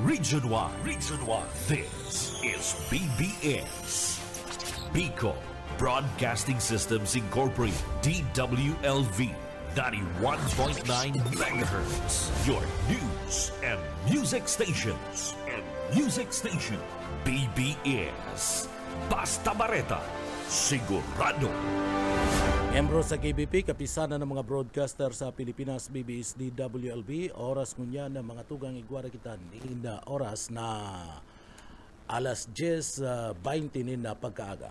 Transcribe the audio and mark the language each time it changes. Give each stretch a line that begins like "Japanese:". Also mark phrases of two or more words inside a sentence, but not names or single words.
English: Region 1. Region 1. This is BBS. Bicol Broadcasting Systems Incorporated. DWLV. 91.9 megahertz. Your news and music stations.
Bikol: BBS. Basta Bareta. Sigurado. Membro sa KBP, kapisanan ng mga broadcaster sa Pilipinas, BBS DWLB. Oras ngunya ng mga tugang igwara kita na oras na alas 10:20 na pagkaaga.